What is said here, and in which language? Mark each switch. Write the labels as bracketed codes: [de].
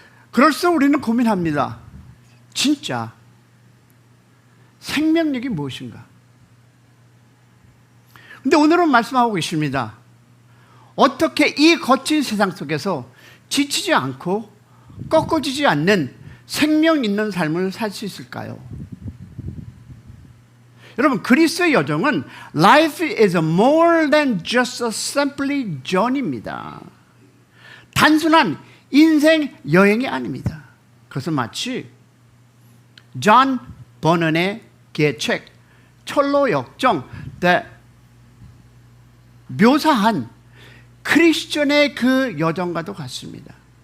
[ko] 그럴수록 우리는 고민합니다. 진짜 생명력이 무엇인가? 근데 오늘은 말씀하고 계십니다. 어떻게 이 거친 세상 속에서 지치지 않고 꺾어지지 않는 생명 있는 삶을 살 수 있을까요? 여러분, 그리스도의 여정은 [en] Life is more than just a simply journey [ko] 입니다. 단순한 인생 여행이 아닙니다. 그것은 마치 존 버넌의 책 철로 역정 묘사한 크리스천의 그 여정과도 같습니다.